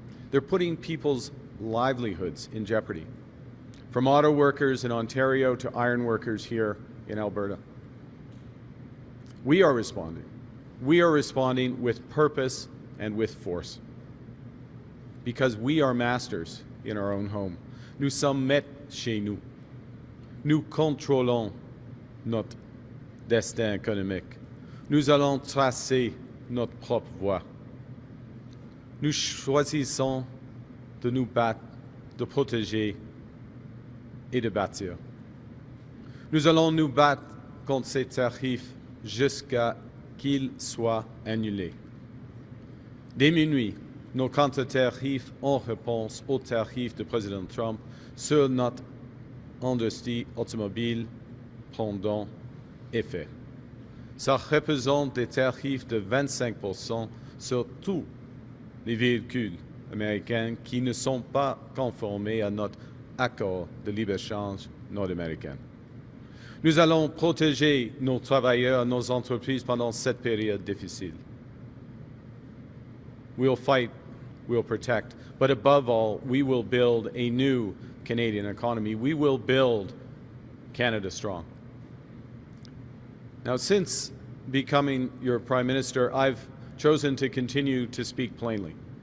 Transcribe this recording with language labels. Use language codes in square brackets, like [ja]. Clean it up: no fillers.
[en] They're putting people's livelihoods in jeopardy, from auto workers in Ontario to iron workers here in Alberta. We are responding. We are responding with purpose and with force, because we are masters in our own home. [fr] Nous sommes maîtres chez nous. Nous contrôlons notre destin économique. Nous allons tracer notre propre voie. Nous choisissons de nous battre, de protéger et de bâtir. Nous allons nous battre contre ces tarifs jusqu'à qu'ils soient annulés. Dès minuit, nos contre-tarifs en réponse aux tarifs du président Trump sur notre industrie automobile prendront effet. Ça représente des tarifs de 25% sur tous les véhicules américaines qui ne sont pas conformées à notre accord de libre-échange nord-américain. Nous allons protéger nos travailleurs, nos entreprises pendant cette période difficile. [en] We'll fight, we'll protect, but above all, we will build a new Canadian economy. We will build Canada strong. Now, since becoming your Prime Minister, I've chosen to continue to speak plainly.